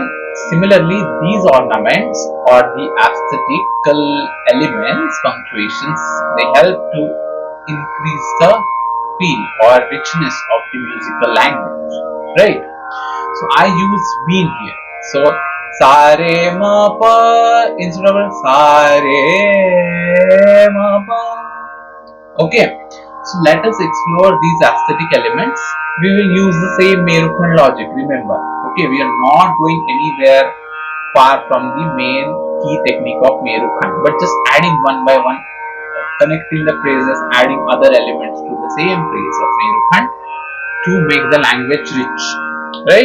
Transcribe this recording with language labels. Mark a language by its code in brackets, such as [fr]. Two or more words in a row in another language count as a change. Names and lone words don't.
[en] Similarly, these ornaments or the aesthetical elements, punctuations, they help to increase the feel or richness of the musical language, right? So I use Meend here. So sa re ma pa instead of sa re ma pa. Okay. So let us explore these aesthetic elements. We will use the same Merukhand logic. Remember, okay, we are not going anywhere far from the main key technique of Merukhand, but just adding one by one, connecting the phrases, adding other elements to the same phrase of Merukhand to make the language rich, right?